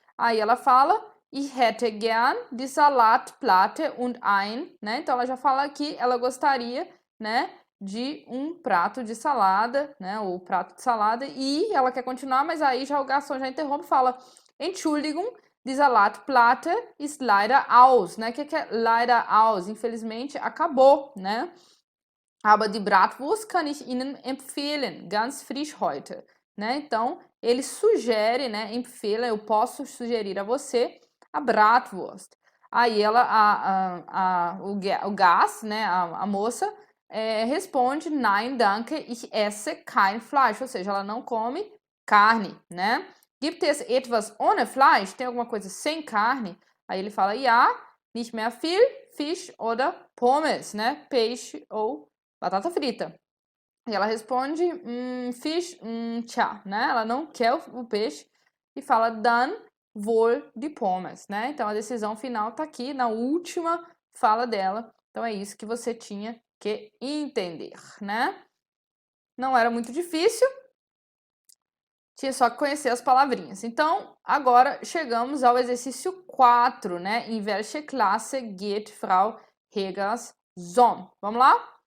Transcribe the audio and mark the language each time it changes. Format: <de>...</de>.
<pt>Aí ela fala,</pt> <de>ich hätte gern die Salatplatte und ein, né?</de> <pt>Então ela já fala que ela gostaria, né, de um prato de salada, né? O prato de salada, e ela quer continuar, mas aí já o garçom já interrompe e fala,</pt> <de>Entschuldigung, die Salatplatte ist leider aus,</de> <pt>né? O que é leider aus? Infelizmente, acabou, né?</pt> <de>Aber die Bratwurst kann ich Ihnen empfehlen, ganz frisch heute, né?</de> <pt>Então, ele sugere, né? Empfehlen, eu posso sugerir a você a Bratwurst. Aí o Gast, né? A moça responde,</pt> <de>nein, danke, ich esse kein Fleisch,</de> <pt>ou seja, ela não come carne, né?</pt> <de>Gibt es etwas ohne Fleisch?</de> <pt>Tem alguma coisa sem carne? Aí ele fala,</pt> <de>ja, nicht mehr viel, Fisch oder Pommes, né?</de> <pt>Peixe ou batata frita. E ela responde,</pt> <de>Fisch, tja,</de> <pt>né? Ela não quer o peixe e fala,</pt> <de>dann wohl die Pommes,</de> <pt>né? Então a decisão final tá aqui na última fala dela. Então é isso que você tinha que entender, né? Não era muito difícil. Tinha só que conhecer as palavrinhas. Então, agora chegamos ao exercício 4, né?</pt> <de>In welche Klasse geht Frau Hegers Sohn?</de> <pt>Vamos lá?</pt>